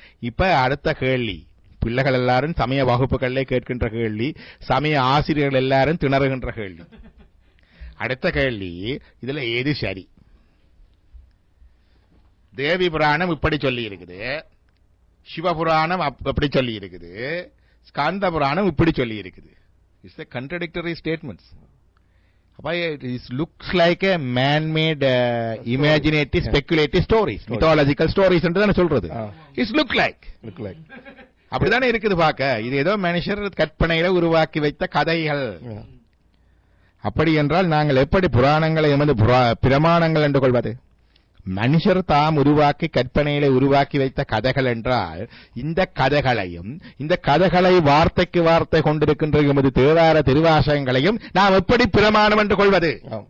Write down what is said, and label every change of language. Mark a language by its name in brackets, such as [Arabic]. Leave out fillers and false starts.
[Tamil] இப்ப அடுத்த கேள்வி, பிள்ளைகள் எல்லாரும் சமய வகுப்புகளிலே கேட்கின்ற கேள்வி, சமய ஆசிரியர்கள் எல்லாரும் திணறுகின்ற கேள்வி. அடுத்த கேள்வி, இதுல எது சரி? தேவி புராணம் இப்படி சொல்லி இருக்குது, சிவபுராணம் அப்படி சொல்லி இருக்குது, ஸ்காந்த புராணம் இப்படி சொல்லி இருக்குது. [English] It's a contradictory statements. It looks like a man-made, imaginative, speculative stories, mythological stories [Tamil] என்று தானே சொல்றது. [English] It look like [Tamil] அப்படிதானே இருக்குது பார்க்க. இது ஏதோ மனுஷர் கற்பனையில உருவாக்கி வைத்த கதைகள். அப்படி என்றால் நாங்கள் எப்படி புராணங்களை எமது பிரமாணங்கள் என்று கொள்வது? மனுஷர் தாம் உருவாக்கி கற்பனையில உருவாக்கி வைத்த கதைகள் என்றால், இந்த கதைகளையும் இந்த கதைகளை வார்த்தைக்கு வார்த்தை கொண்டிருக்கின்ற எமது தேவார திருவாசகங்களையும் நாம் எப்படி பிரமாணம் என்று கொள்வது?